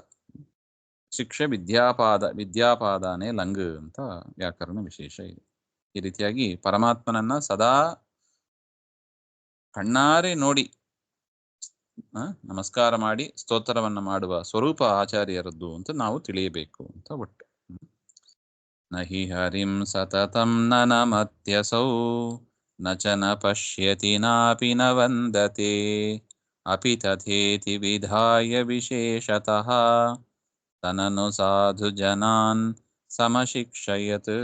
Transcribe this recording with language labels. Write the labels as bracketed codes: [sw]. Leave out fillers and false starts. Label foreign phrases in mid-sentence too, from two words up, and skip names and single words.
[sa] ಶಿಕ್ಷೆ ವಿದ್ಯಾಪಾದಾನೆ [kn] ಲಂಗ್ ಅಂತ ವ್ಯಾಕರಣ ವಿಶೇಷ ಇದೆ. ಈ ರೀತಿಯಾಗಿ ಪರಮಾತ್ಮನನ್ನ ಸದಾ ಕಣ್ಣಾರೆ ನೋಡಿ ನಮಸ್ಕಾರ ಮಾಡಿ ಸ್ತೋತ್ರವನ್ನ ಮಾಡುವ ಸ್ವರೂಪ ಆಚಾರ್ಯರದ್ದು ಅಂತ ನಾವು ತಿಳಿಯಬೇಕು ಅಂತ ಒಟ್ಟು. [sa] ನಹಿ ಹರಿಂ ಸತತಂ ನ ನಮತ್ಯಸೌ ನ ಚ ನ ಪಶ್ಯತಿ ನಾಪಿ ನ ವಂದತೆ ಅಪಿ ತಥೇತಿ ವಿಧಾಯ ವಿಶೇಷತಃ ತನನು ಸಾಧು ಜನಾನ್ ಸಮಶಿಕ್ಷಯತ್.